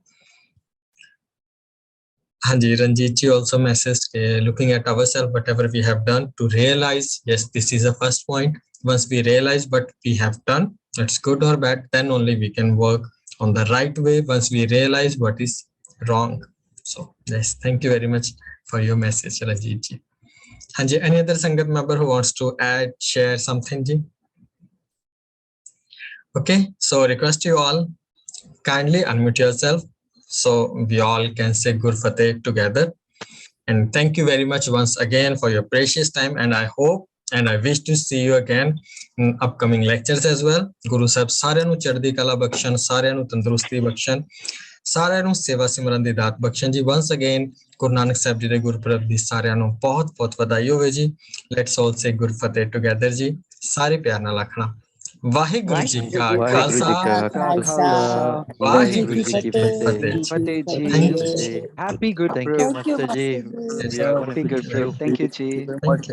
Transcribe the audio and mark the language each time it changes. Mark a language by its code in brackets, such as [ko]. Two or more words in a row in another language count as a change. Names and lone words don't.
[en] Hanji, Ranjit ji also messaged, looking at ourselves, whatever we have done, to realize, yes, this is the first point. Once we realize what we have done, it's good or bad, then only we can work on the right way once we realize what is wrong. So yes, thank you very much for your message, Ranjit ji. Hanji, any other Sangat member who wants to add, share something, ji? Okay, so request you all, kindly unmute yourself so we all can say Gur Fateh together. And thank you very much once again for your precious time, and I hope and I wish to see you again in upcoming lectures as well. [pa] Guru Sahib ਸਾਰਿਆਂ ਨੂੰ ਚੜ੍ਹਦੀ ਕਲਾ ਬਖਸ਼ਣ, ਸਾਰਿਆਂ ਨੂੰ ਤੰਦਰੁਸਤੀ ਬਖਸ਼ਣ, ਸਾਰਿਆਂ ਨੂੰ ਸੇਵਾ ਸਿਮਰਨ ਦੀ ਦਾਤ ਬਖਸ਼ਣ ਜੀ. [en] once again [pa] ਗੁਰੂ ਨਾਨਕ ਸਾਹਿਬ ਜੀ ਦੇ ਗੁਰਪੁਰਬ ਦੀ ਸਾਰਿਆਂ ਨੂੰ ਬਹੁਤ ਬਹੁਤ ਵਧਾਈ ਹੋਵੇ ਜੀ. [en] let's all say Gur Fateh together ਜੀ. [pa] ਸਾਰੇ ਪਿਆਰ ਨਾਲ ਆਖਣਾ, ਵਾਹਿਗੁਰੂ ਜੀ ਕਾ ਖਾਲਸਾ, ਵਾਹਿਗੁਰੂ ਜੀ ਕੀ ਫਤਿਹ. [en] Thank you, Ji. Happy Gurpurab. Thank you, Master Ji. Happy Gurpurab. Thank you, Ji. Thank you.